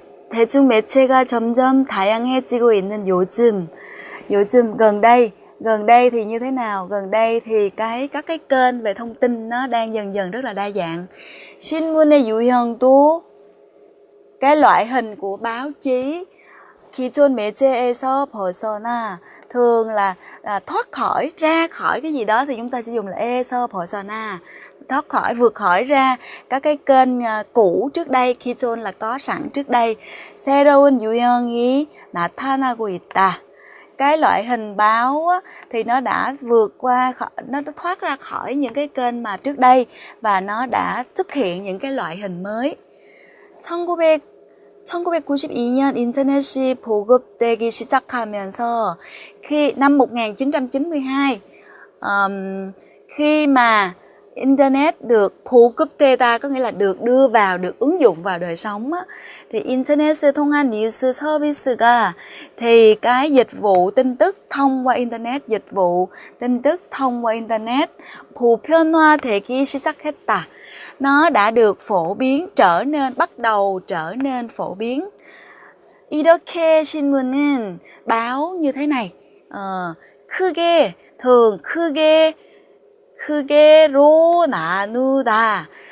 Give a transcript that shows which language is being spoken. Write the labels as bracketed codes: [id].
[ko] 대중 매체가 점점 다양해지고 있는 요즘 [vi] gần đây thì như thế nào? Gần đây thì các cái kênh về thông tin nó đang dần dần rất là đa dạng. [ko] 신문의 유형도 [vi] cái loại hình của báo chí [ko] 기존 매체에서 벗어나 [vi] thường là thoát khỏi, ra khỏi cái gì đó thì chúng ta sẽ dùng là 에서 벗어나, thoát khỏi, vượt khỏi ra các cái kênh cũ trước đây. 기존 là có sẵn trước đây. [ko] 새로운 유형이 나타나고 있다. [vi] Cái loại hình báo á, thì nó đã vượt qua, nó đã thoát ra khỏi những cái kênh mà trước đây và nó đã xuất hiện những cái loại hình mới. [ko] 1992년 인터넷이 보급되기 시작하면서 [vi] năm 1992 khi mà Internet được 보급되다 có nghĩa là được đưa vào, được ứng dụng vào đời sống á, thì Internet [ko] 통한 뉴스 서비스가 [vi] thì cái dịch vụ tin tức thông qua Internet, dịch vụ tin tức thông qua Internet [ko] 보편화되기 시작했다. [vi] Nó đã được phổ biến, bắt đầu trở nên phổ biến. [ko] 이렇게 신문은 [vi] báo như thế này. [ko] 크게, thường, 크게로 나누다.